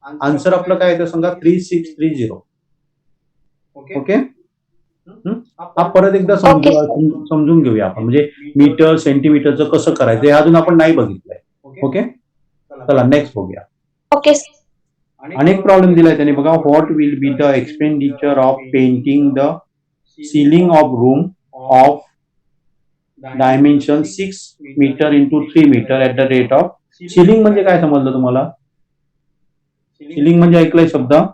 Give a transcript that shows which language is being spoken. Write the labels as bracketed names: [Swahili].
[Marathi] Answer आपलं काय येतं सांगा, 3630. ओके. हा परत एकदा समजून घेऊया आपण. म्हणजे मीटर सेंटीमीटरचं कसं करायचं हे अजून आपण नाही बघितलंय. ओके. चला नेक्स्ट बघूया. ओके. अनेक प्रॉब्लेम दिलाय त्याने बघा. [English] What will be the expenditure of painting the ceiling of room of dimension 6 metre into 3 metre at the rate of. [Marathi] Ceiling म्हणजे काय समजलं तुम्हाला? सिलिंग म्हणजे ऐकलंय शब्द?